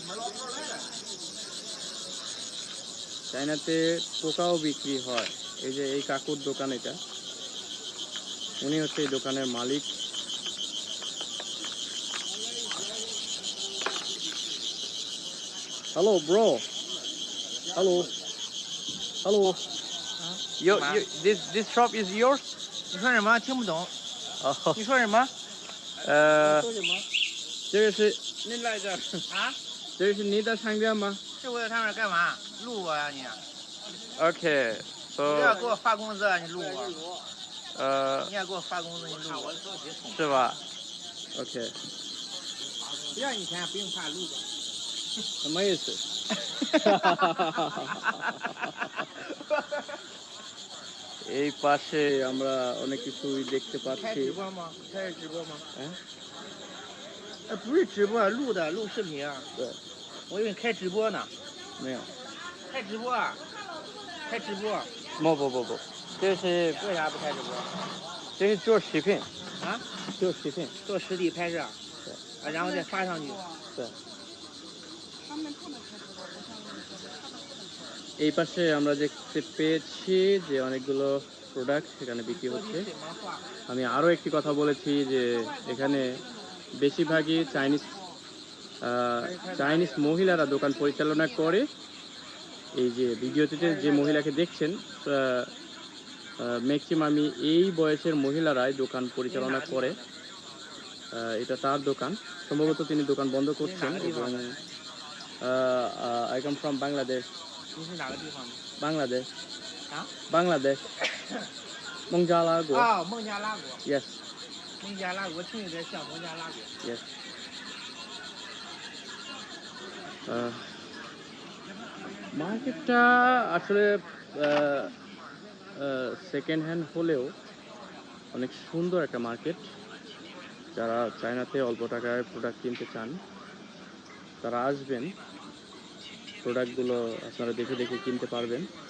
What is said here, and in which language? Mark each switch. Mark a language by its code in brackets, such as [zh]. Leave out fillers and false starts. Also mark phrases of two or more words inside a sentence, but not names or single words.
[bn] চায়নাতে পোকাও বিক্রি হয়। এই যে এই কাকুর দোকান, এটা উনি হচ্ছে এই দোকানের মালিক। [en] Hello bro, hello hello, this shop is yours? [zh] 你说什么？听不懂。哦，你说什么？说什么？这个是你来的，啊？这个是你的商店吗是我在上面干嘛？录我呀你？ [en] ？Okay, [zh] 你这要 [en] so [zh] 给我发工资啊？你录我？你也给我发工资，你录我？是吧？Okay, 不要你钱，不用发，录吧。什么意思？ [bn] এই পাশে আমরা অনেক কিছুই দেখতে [zh] 开 [bn] পাচ্ছি। [zh] 直播吗？开始直播吗？哎，不是直播，录的，录视频啊。对，我以为你开直播呢。没有，开直播啊？开直播？不，这是为啥不开直播？这是做视频，啊？做视频，做实体拍摄。对。啊，然后再发上去。 [bn] 对。এই পাশে আমরা দেখতে পেয়েছি যে অনেকগুলো প্রোডাক্ট সেখানে বিক্রি হচ্ছে। আমি আরও একটি কথা বলেছি যে এখানে বেশিরভাগই চাইনিজ মহিলারা দোকান পরিচালনা করে। এই যে ভিডিওটিতে যে মহিলাকে দেখছেন, ম্যাক্সিমামই এই বয়সের মহিলারাই দোকান পরিচালনা করে। এটা তার দোকান, সম্ভবত তিনি দোকান বন্ধ করছেন। এবং [en] I come from Bangladesh. [zh] 你是哪个地方的？ [en] Bangladesh. [zh] 啊 [en] Bangladesh. [zh] 孟加拉国。哦，孟加拉国。 [en] Yes. [zh] 孟加拉国听有点像孟加拉国。 [en] Yes. [bn] মার্কেটটা আসলে [en] second hand [bn] হলেও অনেক সুন্দর একটা মার্কেট। যারা চায়নাতে অল্প টাকায় প্রোডাক্ট কিনতে চান তারা আসবেন, প্রোডাক্টগুলো আপনারা দেখে দেখে কিনতে পারবেন।